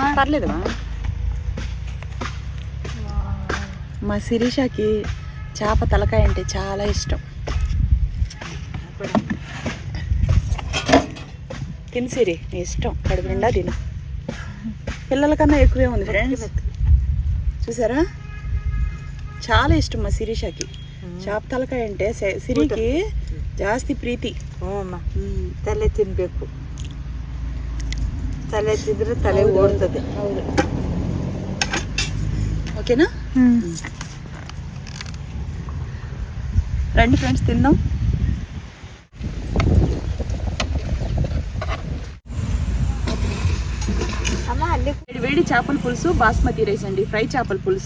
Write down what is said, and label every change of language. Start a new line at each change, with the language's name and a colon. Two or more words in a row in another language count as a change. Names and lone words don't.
Telugu: పర్లేదమ్మా. మా శిరీషకి చేప తలకాయ అంటే చాలా ఇష్టం. తిని సిరి, నీ ఇష్టం, కడుపు నిండా తిను. పిల్లల కన్నా ఎక్కువే ఉంది ఫ్రెండ్స్. చూసారా, చాలా ఇష్టం మా శిరీషకి చేప ತಲಕಾಯಿ అంటే.
Kannada: ಸಿರಿಗೆ ಜಾಸ್ತಿ ಪ್ರೀತಿ. ತಲೆ ತಿನ್ಬೇಕು, ತಲೆ ತಿಂದ್ರೆ ತಲೆ ಓಡ್ತದೆ. ಹೌದು,
Telugu: ఓకేనా? రండి ఫ్రెండ్స్, తిందాం. వేడి చేపల పులుసు,
English: basmati rice
Telugu: అండి, ఫ్రై చేపల పులుసు.